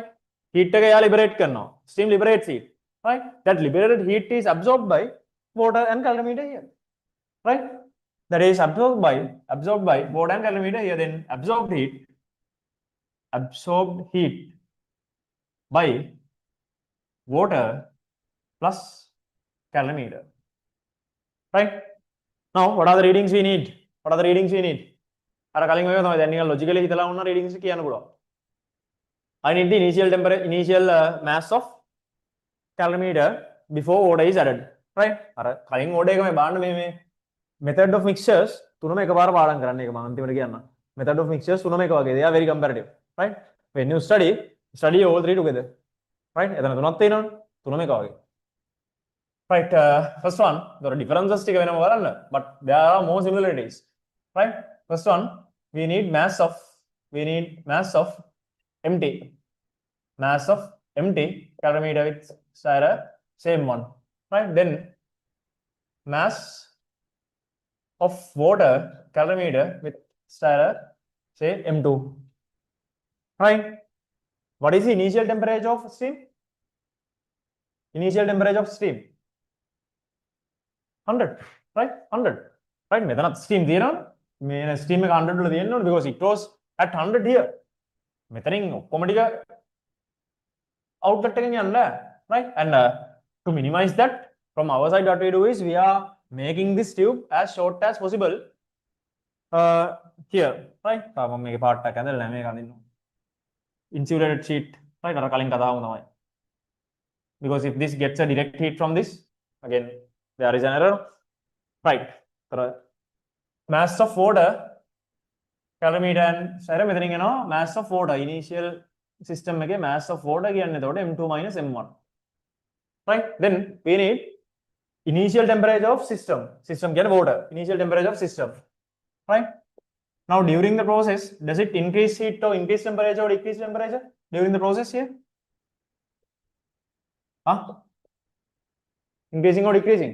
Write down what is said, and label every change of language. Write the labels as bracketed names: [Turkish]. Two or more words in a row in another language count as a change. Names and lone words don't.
[Sinhala] Heat එක යා liberate කරනවා. [English] Steam liberates heat, right? That liberated heat is absorbed by water and calorimeter here, right? That is absorbed by water and calorimeter here. Then absorbed heat by water plus calorimeter, right? Now what are the readings we need? [Sinhala] අර කලින් ඔය තමයි දැන් නිකන් logically හිතලා වුණා readings කියන්න පුළුවන්. [English] I need the initial mass of calorimeter before water is added, right? [Sinhala] අර කලින් order එක මේ බලන්න මේ [English] method of mixtures [Sinhala] තුනම එකපාර පාඩම් කරන්න. ඒක මම අන්තිමට කියන්නම්. [English] Method of mixtures [Sinhala] තුනම එක වගේ. [English] They are very comparative, right? When you study all three together, right? [Sinhala] එතන තුනක් තියෙනවනේ. තුනම එක වගේ. [English] Right, first one, there are differences [Sinhala] ටික වෙනම බලන්න, [English] but there are more similarities, right? First one, we need mass of empty calorimeter with stirrer, same one, right? Then mass of water calorimeter with stirrer, say M2, right? What is the initial temperature of steam? 100, right? 100, right? [Sinhala] මෙතනත් steam තියෙනවා. මේ steam එක 100 වල තියෙන්න ඕනේ [English] because it was at 100 here. [Sinhala] මෙතනින් ඔක්කොම ටික outlet එකෙන් යන්න, [English] right? And to minimize that, from our side what we do is we are making this tube as short as possible here, right? [Sinhala] මම මේකේ part එකක් ඇඳලා නැහැ, මේක අඳින්න. [English] Insulated sheet, [Sinhala] right? අර කලින් කතාවම තමයි. [English] Because if this gets a direct heat from this, again there is an error, right? Mass of water calorimeter and stirrer [Sinhala] මෙතනින් එනවා [English] mass of water initial system එකේ mass of water [Sinhala] කියන්නේ එතකොට [English] m2 minus m1, right? Then we need initial temperature of system කියන්නේ water, initial temperature of system, right? Now during the process, does it increase heat or increase temperature or decrease temperature during the process here? Increasing or decreasing?